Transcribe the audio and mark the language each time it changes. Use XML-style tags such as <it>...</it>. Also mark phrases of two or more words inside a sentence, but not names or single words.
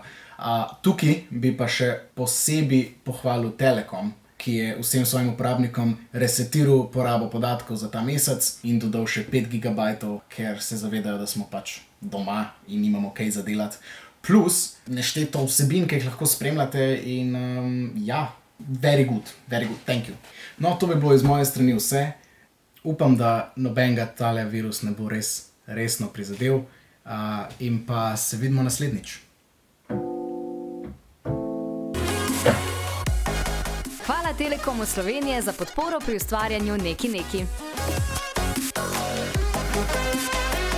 <sl>Tukaj bi pa še posebej pohvalil Telekom, ki je vsem svojim uporabnikom resetiral porabo podatkov za ta mesec in dodal še 5 GB, ker se zavedajo, da smo pač doma in nimamo kaj za delati. Plus nešteto vsebin, ki jih lahko spremljate in</sl> <en>very good, thank you.</en> <sl>No, to bi bilo iz moje strani vse. Upam, da nobenega tale virus ne bo res resno prizadel in pa se vidimo naslednjič. Hvala Telekomu Slovenije za podporo pri ustvarjanju Neki.</sl>